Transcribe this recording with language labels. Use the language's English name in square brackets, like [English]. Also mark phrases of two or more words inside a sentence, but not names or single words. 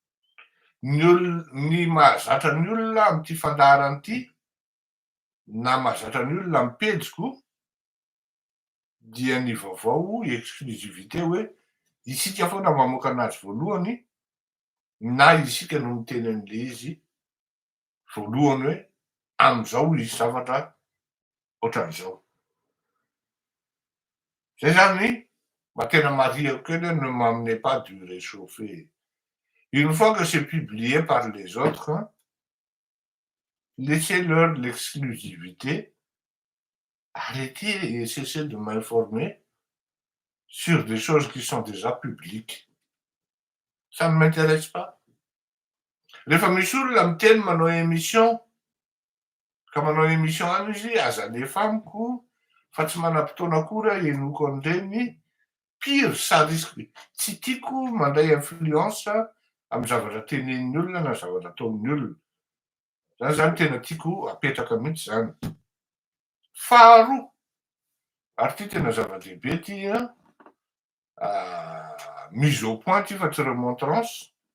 [Malagasy] Ny mahazatra ny olona am'ty fandaharana ty, na mahazatra ny olona amin'ny pejiko, dia ny vaovao exclusivité hoe isika foana mamoaka anazy voalohany, na isika no miteny an'le izy voalohany hoe am'zao hisy zavatra ohatran'izao. Zay zany mba tena mariako kely hoe [French] ne m'amenez pas du réchauffé. Une fois que c'est publié par les autres, laissez-leur l'exclusivité, arrêtez et cessez de m'informer sur des choses qui sont déjà publiques. Ça ne m'intéresse pas. [Malagasy] Rehefa misy olona miteny manao émission, ka manao émission any izy, aza alefa amiko fa tsy manam-potoana akory aho henoko an'ireny, [French] pire ça risque, [Malagasy] tsy tiako mandray influence amy zavatra tenenin'ny olona na zavatra ataon'ny olona. Zany zany tena tiako apetraka mihitsy zany. Faharoa, ary ty tena zava-dehibe ty [French] mise au point [Malagasy] ty fa tsy remontrance.